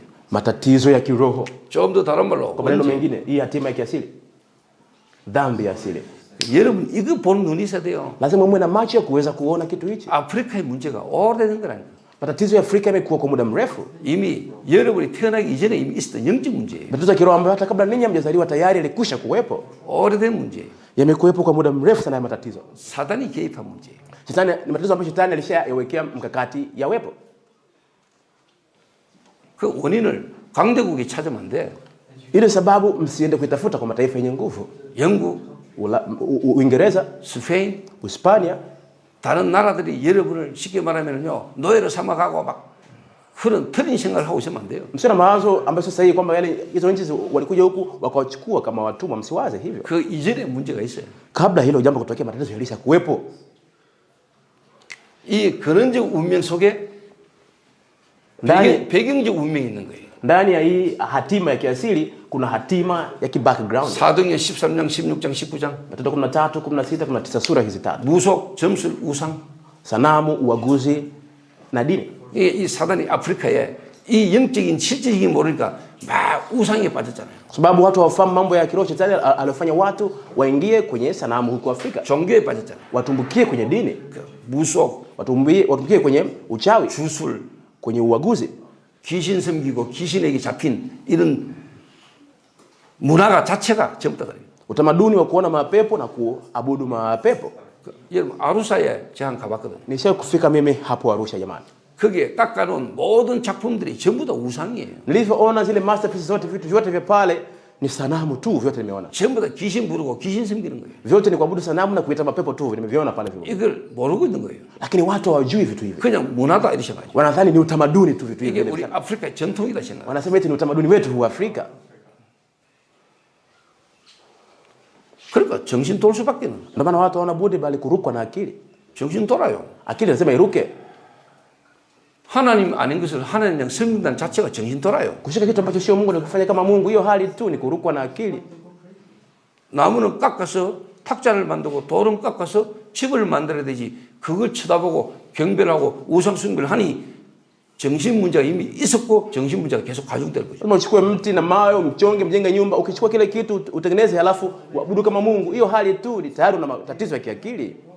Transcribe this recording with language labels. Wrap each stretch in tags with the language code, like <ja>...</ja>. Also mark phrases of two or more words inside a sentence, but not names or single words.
<sw>Matatizo ya kiroho.</sw> <ko>좀 더 다른 말로</ko> <sw>Kwa maneno mengine, hii hatima ya kiasili, dhambi ya asili.</sw> <ko>여러분 이거 보는 눈이 있어야 돼요.</ko> <sw>Lazima muwe na macho ya kuweza kuona kitu hichi.</sw> <ko>아프리카의 문제가 오래된 거라니까.</ko> <sw>Matatizo ya Afrika yamekuwa kwa muda mrefu.</sw> <ko>이미 여러분이 태어나기 이전에 이미 있었던 영적 문제예요.</ko> <sw>Matatizo ya kiroho ambayo hata kabla ninyi hamjazaliwa tayari yalikwisha kuwepo.</sw> <ko>오래된 문제예요.</ko> <sw>Yamekuwepo kwa muda mrefu sana ya matatizo.</sw> <ko>사단이 개입한 문제예요.</ko> <sw>Shetani ni matatizo ambayo shetani alishayawekea mkakati yawepo.</sw> <ko>그 원인을 강대국이 찾으면 안 돼.</ko> <sw>Ile sababu msiende kuitafuta kwa mataifa yenye nguvu.</sw> <ko>영국,</ko> <sw>Uingereza,</sw> <ko>스페인,</ko> <sw>Hispania,</sw> <ko>다른 나라들이 여러분을 쉽게 말하면요 노예로 삼아가고 막 그런 틀린 생각을 하고 있으면 안 돼요.</ko> <sw>msio na mawazo ambayo sasa hivi kwamba yale hizo nchi walikuja huku wakawachukua kama watumwa. Msiwaze hivyo.</sw> <ko>그 이전에 문제가 있어요.</ko> <sw>Kabla hilo jambo kutokea, matatizo yalisha kuwepo.</sw> <ko>이 근원적 운명 속에 배경적 운명이 있는 거예요.</ko> <sw>Ndani ya hii hatima ya kiasili kuna hatima ya kibackground.</sw> <ko>사도행전 13장, 16장, 19장.</ko> <sw>Matendo 13, 16, 19 sura hizi tatu.</sw> <ko>무속, 점술, 우상.</ko> <sw>Sanamu, uaguzi na dini.</sw> <ko>이 사단이 아프리카에 이 영적인 실질적인 모르니까 막 우상에 빠졌잖아요.</ko> <sw>Sababu watu hawafahamu mambo ya kiroho. Shetani alifanya watu waingie kwenye sanamu huko Afrika.</sw> <ko>종교에 빠졌잖아요.</ko> <sw>Watumbukie kwenye dini.</sw> <ko>무속,</ko> <sw>Watumbukie kwenye uchawi,</sw> <ko>주술,</ko> <sw>kwenye uaguzi.</sw> <ko>귀신 섬기고 귀신에게 잡힌 이런 문화가 자체가 전부 다 그래요.</ko> <sw>Utamaduni wa kuona mapepo na kuabudu mapepo.</sw> <ko>여러분 아루사에 제가 가봤거든요.</ko> <sw>Nisha kufika mimi hapo Arusha jamani.</sw> <ko>거기에 닦아놓은 모든 작품들이 전부 다 우상이에요.</ko> <sw>Nilivyoona zile masterpieces zote, vitu vyote vya pale ni sanamu tu, vyote nimeona.</sw> <ko>전부 다 귀신 부르고 귀신 섬기는 거예요.</ko> <sw>Vyote ni kuabudu sanamu na kuita mapepo tu, nimeviona pale vile.</sw> <ko>이걸 모르고 있는 거예요.</ko> <sw>Lakini watu hawajui vitu hivi.</sw> <ko>그냥 문화다 이렇게 생각해요.</ko> <sw>Wanadhani ni utamaduni tu vitu</sw> <ko>이게</ko> <sw>hivi.</sw> <ko>우리 아프리카의 전통이다 생각해요.</ko> <sw>Wanasema eti ni utamaduni wetu huu Afrika.</sw> <ko>그러니까 정신 돌 수밖에 없는.</ko> <sw>Ndio maana watu hawana budi bali kurukwa na akili.</sw> <ko>정신 돌아요.</ko> <sw>Akili lazima iruke.</sw> <ko>하나님 아닌 것을 하나님이랑 섬긴다는 자체가 정신 돌아요.</ko> <sw>Kushika kitu ambacho sio Mungu na kufanya kama Mungu, hiyo hali tu ni kurukwa na akili.</sw> <ko>나무는 깎아서 탁자를 만들고 돌은 깎아서 집을 만들어야 되지. 그걸 쳐다보고 경배하고 우상 숭배를 하니 정신 문제가 이미 있었고 정신 문제가 계속 가중될 거죠.</ko> <sw>Kama uchukue mti na mawe umchonge mjenge nyumba, ukichukua kile kitu utengeneze halafu uabudu kama Mungu, hiyo hali tu ni tayari una matatizo ya kiakili.</sw>